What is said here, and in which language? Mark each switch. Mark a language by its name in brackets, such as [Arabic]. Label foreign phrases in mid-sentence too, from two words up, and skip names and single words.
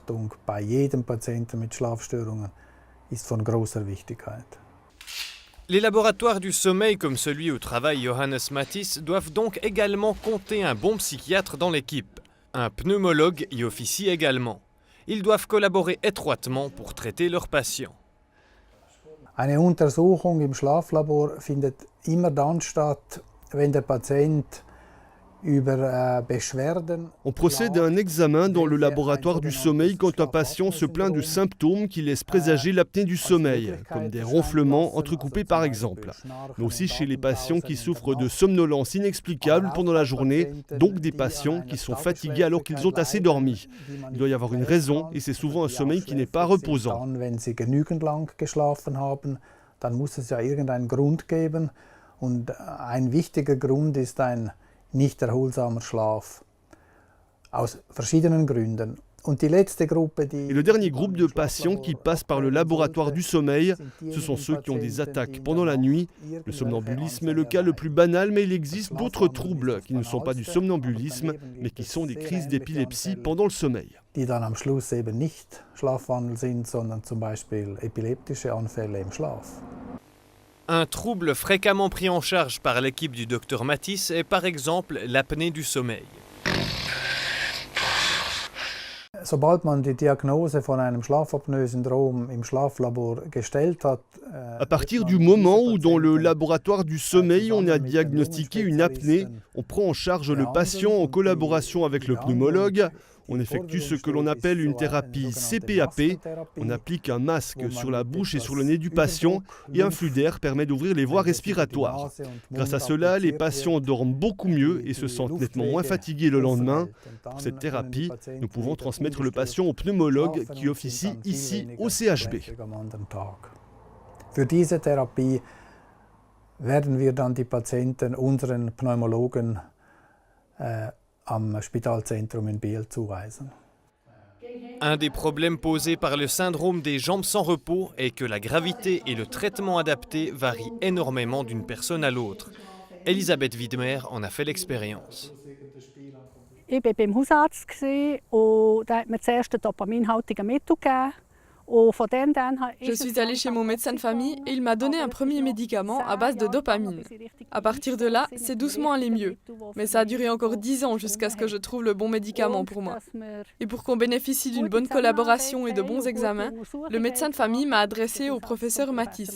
[French] Les laboratoires du sommeil comme celui où travaille Johannes Matthys doivent donc également compter un bon psychiatre dans l'équipe. Un pneumologue y officie également. Ils doivent collaborer étroitement pour traiter leurs patients. [German] Eine Untersuchung im Schlaflabor findet immer dann statt, wenn der Patient über Beschwerden. [French] On procède à un examen dans le laboratoire du sommeil quand un patient se plaint de symptômes qui laissent présager l'apnée du sommeil, comme des ronflements entrecoupés par exemple, mais aussi chez les patients qui souffrent de somnolence inexplicable pendant la journée, donc des patients qui sont fatigués alors qu'ils ont assez dormi. Il doit y avoir une raison et c'est souvent un sommeil qui n'est pas reposant. [German] Wenn sie genügend lang geschlafen haben, dann muss es ja irgendeinen Grund geben und ein wichtiger Grund ist ein nicht erholsamer Schlaf, aus verschiedenen Gründen. [French] Et le dernier groupe de patients qui passent par le laboratoire du sommeil, ce sont ceux qui ont des attaques pendant la nuit. Le somnambulisme est le cas le plus banal, mais il existe d'autres troubles qui ne sont pas du somnambulisme, mais qui sont des crises d'épilepsie pendant le sommeil. [German] Die dann am Schluss eben nicht Schlafwandel sind, sondern zum Beispiel epileptische Anfälle im Schlaf. [French] Un trouble fréquemment pris en charge par l'équipe du Dr Matthys est par exemple l'apnée du sommeil. [German] Sobald man die Diagnose von einem Schlafapnoe-Syndrom im Schlaflabor gestellt hat, [French] à partir du moment où dans le laboratoire du sommeil on a diagnostiqué une apnée, on prend en charge le patient en collaboration avec le pneumologue. On effectue ce que l'on appelle une thérapie CPAP. On applique un masque sur la bouche et sur le nez du patient et un flux d'air permet d'ouvrir les voies respiratoires. Grâce à cela, les patients dorment beaucoup mieux et se sentent nettement moins fatigués le lendemain. Pour cette thérapie, nous pouvons transmettre le patient au pneumologue qui officie ici au CHB. [German] Für diese Therapie werden wir dann die Patienten unseren Pneumologen am Spitalzentrum in Biel zuweisen. [French] Un des problèmes posés par le syndrome des jambes sans repos est que la gravité et le traitement adapté varient énormément d'une personne à l'autre. Elisabeth Widmer en a fait l'expérience. [German] Ich war beim Hausarzt und der hat mir zuerst ein dopaminhaltiges Mittel gegeben. [French] Je suis allée chez mon médecin de famille et il m'a donné un premier médicament à base de dopamine. À partir de là, c'est doucement allé mieux. Mais ça a duré encore 10 ans jusqu'à ce que je trouve le bon médicament pour moi. Et pour qu'on bénéficie d'une bonne collaboration et de bons examens, le médecin de famille m'a adressé au professeur Matthys.